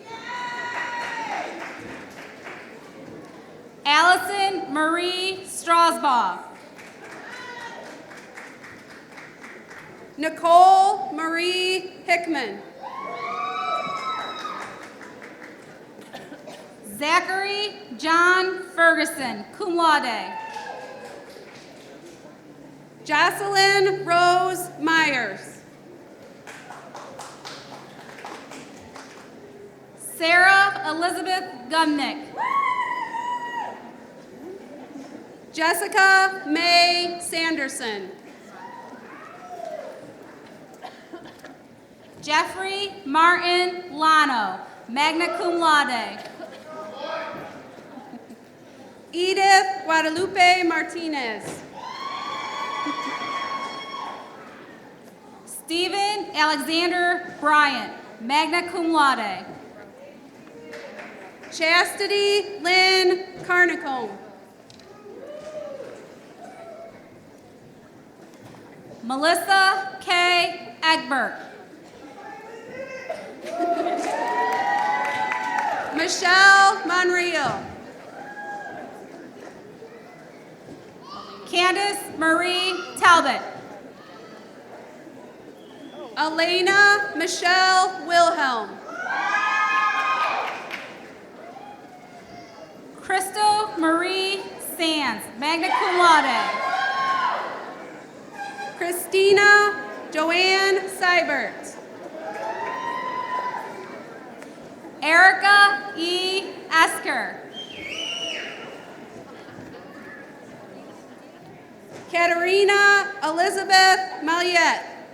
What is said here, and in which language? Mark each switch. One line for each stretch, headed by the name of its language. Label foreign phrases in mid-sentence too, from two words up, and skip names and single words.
English: Allison Marie Strasbaugh. Nicole Marie Hickman. Zachary John Ferguson,
Latin: cum laude.
English: Jocelyn Rose Myers. Sarah Elizabeth Gumnick. Jessica May Sanderson. Jeffrey Martin Lano,
Latin: magna cum laude.
English: Edith Guadalupe Martinez. Stephen Alexander Bryant,
Latin: magna cum laude.
English: Chastity Lynn Carnicombe. Melissa K. Egbert. Michelle Monreal. Candace Marie Talbot. Elena Michelle Wilhelm. Crystal Marie Sands,
Latin: magna cum laude.
English: Christina Joanne Seibert. Erica E. Esker. Katerina Elizabeth Maliette.